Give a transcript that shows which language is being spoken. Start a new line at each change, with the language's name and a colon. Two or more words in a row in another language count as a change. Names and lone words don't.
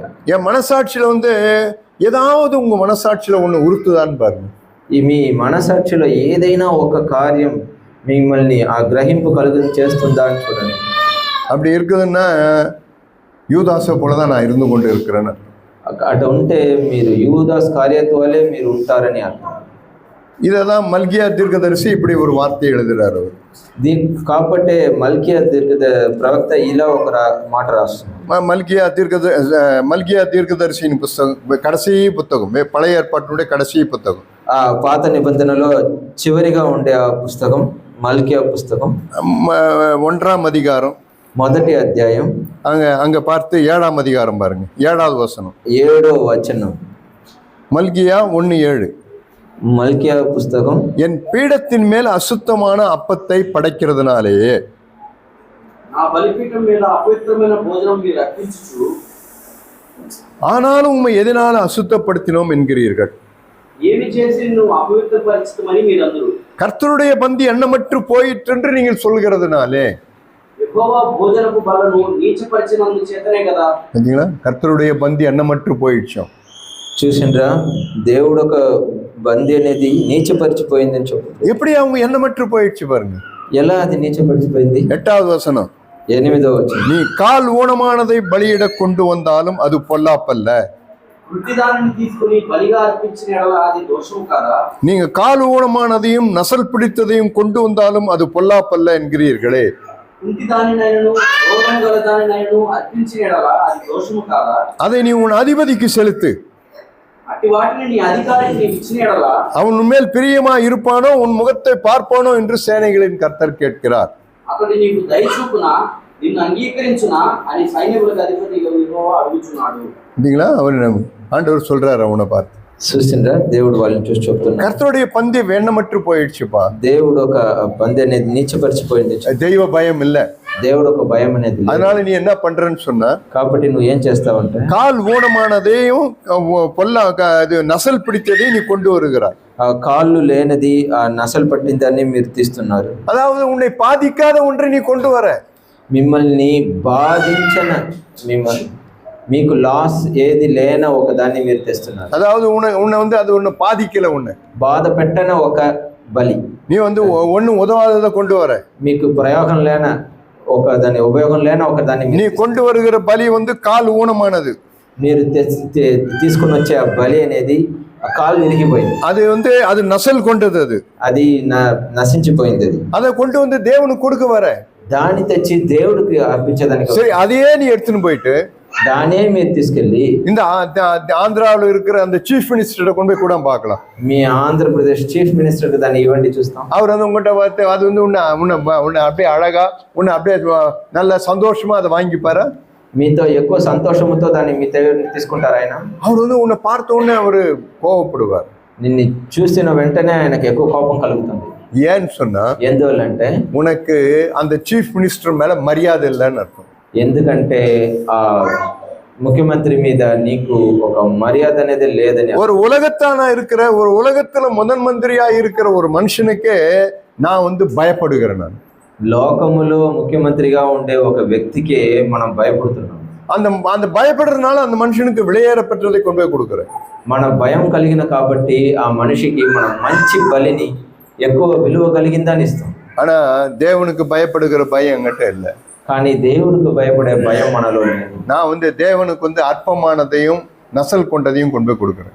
Tamil: என் மனசாட்சியில வந்து ஏதாவது உங்க மனசாட்சியில ஒண்ணு உறுத்துதான்னு பாருங்க.
Telugu: మీ మనసాక్షిలో ఏదైనా ఒక కార్యం మిమ్మల్ని ఆ గ్రహింపు కలుగు చేస్తుందా అని చూడండి.
Tamil: அப்படி இருக்குதுன்னா யூதாசை போலதான் நான் இருந்து கொண்டு இருக்கிறேன்னு.
Telugu: అటు ఉంటే మీరు యూదాస్ కార్యత్వాలే మీరు ఉంటారని అర్థం.
Tamil: இதைதான் மல்கியா தீர்க்கதரிசி இப்படி ஒரு வார்த்தை எழுதுறாரு அவர்.
Telugu: కాబట్టి మల్కియా ప్రవక్త ఇలా ఒక మాట రాస్తున్నారు.
Tamil: மல்கியா தீர்க்கதரிசியின் புஸ்தகம் கடைசி புத்தகம், பழைய ஏற்பாட்டினுடைய கடைசி புத்தகம்.
Telugu: ఆ పాత నిబంధనలో చివరిగా ఉండే ఆ పుస్తకం మల్కియా పుస్తకం,
Tamil: 1ஆம் அதிகாரம்,
Telugu: మొదటి అధ్యాయం.
Tamil: அங்க பார்த்து 7ஆம் அதிகாரம் பாருங்க, 7வது வசனம்.
Telugu: 7వ వచనం.
Tamil: மல்கியா 1:7.
Telugu: మల్కియా పుస్తకం.
Tamil: என் பீடத்தின் மேல் அசுத்தமான அப்பத்தை படைக்கிறதுனாலேயே
Telugu: నా బలిపీఠం మీద అపవిత్రమైన భోజనం మీరు అర్పించుచు
Tamil: ஆனாலும் உம்மை எதனால அசுத்தப்படுத்தினோம் என்கிறீர்கள்.
Telugu: ఏమి చేసి నువ్వు అపవిత్రపరిచితమని మీరందరూ
Tamil: கர்த்தருடைய பந்தி எண்ணமற்று போயிற்று என்று நீங்கள் சொல்கிறதுனாலே.
Telugu: యెహోవా భోజనపు బలను నీచపరిచినందు చేతనే కదా.
Tamil: பார்த்தீங்களா, கர்த்தருடைய பந்தி எண்ணமற்று போயிடுச்சோம்.
Telugu: చూసిండ్రా, దేవుడు ఒక బంది అనేది నీచపరిచిపోయిందని చెప్తుంది.
Tamil: எப்படி அவங்க எண்ணமற்று போயிடுச்சு பாருங்க.
Telugu: ఎలా అది నీచపరిచిపోయింది?
Tamil: 8வது வசனம்.
Telugu: 8వ వచనం.
Tamil: நீ கால் ஊனமானதை பலியிட கொண்டு வந்தாலும் அது பொல்லாப்பல்ல.
Telugu: వృత్తిదానిని తీసుకుని బలిగా అర్పించిన యెడల అది దోషము కాదా?
Tamil: நீங்க கால் ஊனமானதையும் நசல் பிடித்ததையும் கொண்டு வந்தாலும் அது பொல்லாப்பல்ல என்கிறீர்களே.
Telugu: వృత్తిదానినైనను రోగం గల దానినైనను అర్పించిన యెడల అది దోషము కాదా?
Tamil: அதை நீ உன் அதிபதிக்கு செலுத்து.
Telugu: అట్టి వాటిని నీ అధికారికి నీవు ఇచ్చిన యెడల
Tamil: அவன் உன்மேல் பிரியமா இருப்பானோ உன் முகத்தை பார்ப்பானோ என்று சேனைகளின் கர்த்தர் கேட்கிறார்.
Telugu: అతడు నీకు దయచూపునా నిన్ను అంగీకరించునా అని సైన్యములకు అధిపతి యెహోవా అడుగుచున్నాడు.
Tamil: இல்லைங்களா, அவர் ஆண்டவர் சொல்றாரு அவனை பார்த்து.
Telugu: చూసిండ్రా, దేవుడు వాళ్ళని చూసి చెప్తున్నాడు,
Tamil: கர்த்தருடைய பந்தி எண்ணமற்று போயிடுச்சுப்பா.
Telugu: దేవుడు ఒక బంది అనేది నీచపరిచిపోయింది.
Tamil: தெய்வ பயம் இல்ல,
Telugu: దేవుడు ఒక భయం అనేది.
Tamil: அதனால நீ என்ன பண்றன்னு சொன்னா,
Telugu: కాబట్టి నువ్వు ఏం చేస్తావంటే
Tamil: கால் ஊனமானதையும் நசல் பிடித்ததையும் நீ கொண்டு வருகிறாய்.
Telugu: ఆ కాళ్ళు లేనిది, ఆ నసలు పట్టిందాన్ని మీరు తీస్తున్నారు.
Tamil: அதாவது உன்னை பாதிக்காத ஒன்றை நீ கொண்டு வர.
Telugu: మిమ్మల్ని బాధించిన, మీకు లాస్ ఏది లేన ఒక దాన్ని మీరు తెస్తున్నారు.
Tamil: அதாவது உன்னை வந்து அது ஒண்ணு பாதிக்கல, உன்னை
Telugu: బాధ పెట్టన ఒక బలి.
Tamil: நீ வந்து ஒன்னும் உதவாததை கொண்டு வர.
Telugu: మీకు ప్రయోగం లేన ఒక దాని, ఉపయోగం లేన ఒక దాన్ని
Tamil: நீ கொண்டு வருகிற பலி வந்து கால் ஊனமானது.
Telugu: మీరు తీసుకుని వచ్చే ఆ బలి అనేది ఆ కాలు విరిగిపోయింది.
Tamil: அது வந்து அது நசல் கொண்டது,
Telugu: అది నశించిపోయింది. అది
Tamil: அதை கொண்டு வந்து தேவனுக்கு கொடுக்க வர.
Telugu: దాన్ని తెచ్చి దేవుడికి అర్పించేదానికి.
Tamil: சரி, அதையே நீ எடுத்துன்னு போயிட்டு
Telugu: దానే మీరు తీసుకెళ్ళి
Tamil: இந்த ஆந்திராவில் இருக்கிற அந்த
English: chief minister
Tamil: கொண்டு போய் கூட பார்க்கலாம்.
Telugu: మీ ఆంధ్రప్రదేశ్
English: chief minister
Telugu: దాన్ని ఇవ్వండి, చూస్తాం.
Tamil: அவர் வந்து உங்கள்கிட்ட பார்த்து அது வந்து உன்னை அப்படியே அழகா, உன்னை அப்படியே நல்ல சந்தோஷமா அதை வாங்கிப்பாரு.
Telugu: మీతో ఎక్కువ సంతోషంతో దాన్ని మీ తీసుకుంటారు ఆయన.
Tamil: அவர் வந்து உன்னை பார்த்த உடனே அவரு கோவப்படுவார்.
Telugu: నిన్ను చూసిన వెంటనే ఆయనకు ఎక్కువ కోపం కలుగుతుంది.
Tamil: ஏன்னு சொன்னா,
Telugu: ఎందువల్లంటే
Tamil: உனக்கு அந்த
English: chief minister
Tamil: மேல மரியாதை இல்லைன்னு அர்த்தம்.
Telugu: ఎందుకంటే ఆ ముఖ్యమంత్రి మీద నీకు ఒక మర్యాద అనేది లేదని
Tamil: ஒரு உலகத்தானா இருக்கிற ஒரு உலகத்துல முதன் மந்திரியா இருக்கிற ஒரு மனுஷனுக்கே நான் வந்து பயப்படுகிறேன். நான்
Telugu: లోకములో ముఖ్యమంత్రిగా ఉండే ఒక వ్యక్తికే మనం భయపడుతున్నాం.
Tamil: அந்த அந்த பயப்படுறதுனால அந்த மனுஷனுக்கு விலையேறப்பட்டதை கொண்டு போய் கொடுக்குறேன்.
Telugu: మన భయం కలిగిన కాబట్టి ఆ మనిషికి మనం మంచి బలిని ఎక్కువ విలువ కలిగిందని ఇస్తాం.
Tamil: ஆனா தேவனுக்கு பயப்படுகிற பயம் என்கிட்ட இல்லை.
Telugu: కానీ దేవుడికి భయపడే భయం మనలో లేదు.
Tamil: நான் வந்து தேவனுக்கு வந்து அற்பமானதையும் நசல் கொண்டதையும் கொண்டு போய் கொடுக்குறேன்.